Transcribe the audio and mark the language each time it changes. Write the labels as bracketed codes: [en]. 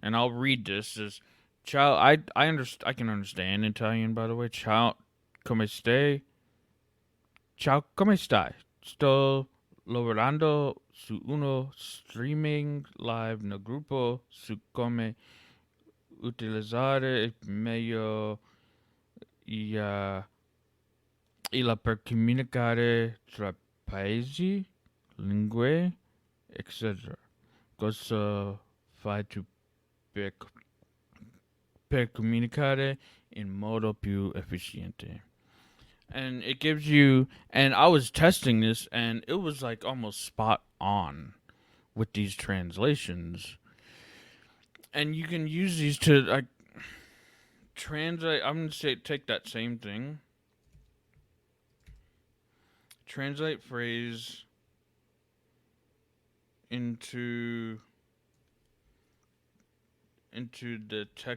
[en] And I'll read this as ciao. I can understand Italian, by the way. [it] Ciao, come stai? Ciao, come stai? Sto lavorando su uno streaming live nel gruppo su come utilizzare meglio la per comunicare tra paesi, lingue, etc. Cosa fai tu per comunicare in modo più efficiente? [en] And it gives you, and I was testing this, and it was like almost spot on with these translations. And you can use these to like translate. I'm gonna say take that same thing, translate phrase into the